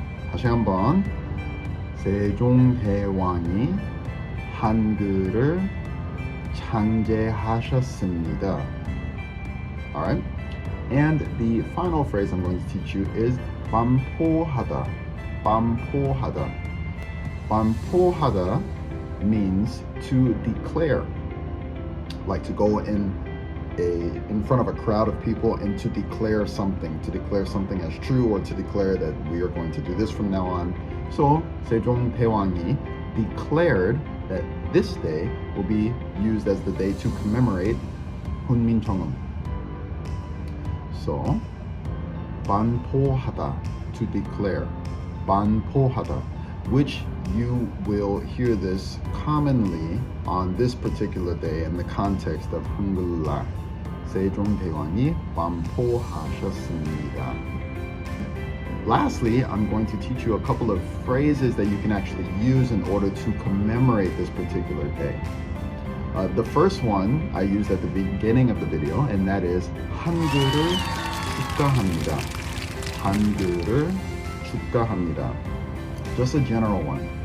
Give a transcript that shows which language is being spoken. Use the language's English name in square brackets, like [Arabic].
[Korean] 다시 한번, 세종대왕이 한글을 창제하셨습니다. [English] Alright? And the final phrase I'm going to teach you is 반포하다. [Korean] 반포하다. [English] 반포하다 means to declare, like to go in front of a crowd of people and to declare something as true, or to declare that we are going to do this from now on. So 세종대왕이 declared that this day will be used as the day to commemorate 훈민정음. So 반포하다, to declare, 반포하다, which you will hear this commonly on this particular day in the context of 한글날. [Korean] 세종대왕이 반포하셨습니다. [English] Lastly, I'm going to teach you a couple of phrases that you can actually use in order to commemorate this particular day. The first one I used at the beginning of the video, and that is [Korean] 한글을 축하합니다. 한글을 축하합니다. [English] Just a general one.